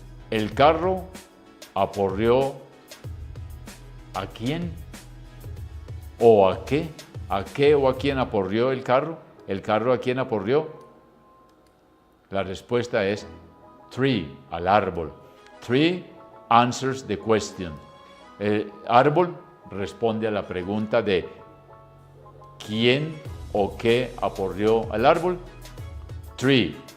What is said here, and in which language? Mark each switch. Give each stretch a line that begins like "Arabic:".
Spanish: El carro aporreó ¿a quién o a qué? ¿A qué o a quién aporreó el carro? ¿El carro a quién aporreó? La respuesta es tree, al árbol.
English: Tree answers the question.
Spanish: El árbol responde a la pregunta de ¿quién o qué aporreó al árbol? Tree.